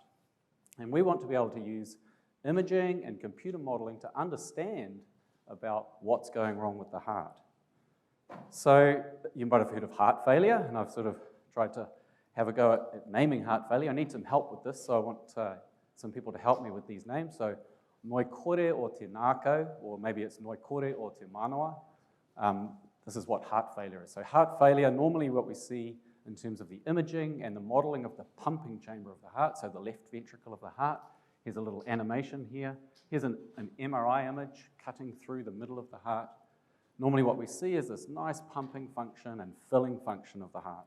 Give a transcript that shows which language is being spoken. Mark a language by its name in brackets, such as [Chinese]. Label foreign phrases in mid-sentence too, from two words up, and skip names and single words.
[English] And we want to be able to use imaging and computer modeling to understand about what's going wrong with the heart. So you might have heard of heart failure, and I've sort of tried to have a go at naming heart failure. I need some help with this, so I want some people to help me with these names. [Māori] So noi kore o te nākau, or maybe it's noi kore o te manawa. [English] This is what heart failure is. So heart failure, normally what we see in terms of the imaging and the modeling of the pumping chamber of the heart, so the left ventricle of the heart. Here's a little animation here. Here's an MRI image cutting through the middle of the heart. Normally what we see is this nice pumping function and filling function of the heart.